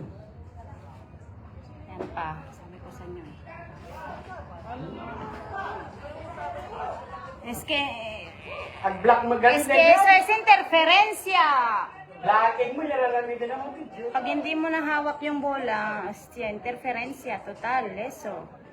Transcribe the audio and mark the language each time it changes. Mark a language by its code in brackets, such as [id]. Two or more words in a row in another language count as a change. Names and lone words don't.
[tl] Yan pa, sabi ko sa inyo. [es] Es que [tl] Ang-block mo ganun [es] eso es interferencia. [tl] Blocking mo, nalalamig na ang video. Pag hindi mo nahawak yung bola, [es] hostia, interferencia total, eso.